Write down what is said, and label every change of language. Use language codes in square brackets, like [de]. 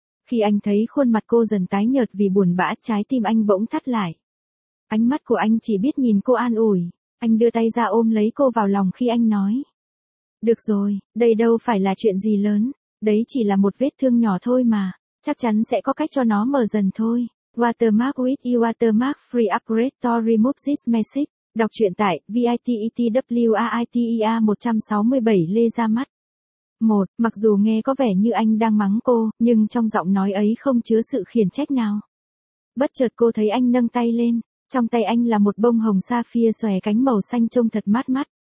[vi] Khi anh thấy khuôn mặt cô dần tái nhợt vì buồn bã, trái tim anh bỗng thắt lại. Ánh mắt của anh chỉ biết nhìn cô an ủi. Anh đưa tay ra ôm lấy cô vào lòng khi anh nói. Được rồi, đây đâu phải là chuyện gì lớn. Đấy chỉ là một vết thương nhỏ thôi mà. Chắc chắn sẽ có cách cho nó mờ dần thôi. [en] Watermark with you watermark free upgrade to remove this message. [vi] Đọc truyện tại VITETWAITEA 167 lê ra mắt. 1. Mặc dù nghe có vẻ như anh đang mắng cô, nhưng trong giọng nói ấy không chứa sự khiển trách nào. Bất chợt cô thấy anh nâng tay lên. Trong tay anh là một bông hồng sapphire xòe cánh màu xanh trông thật mát mắt.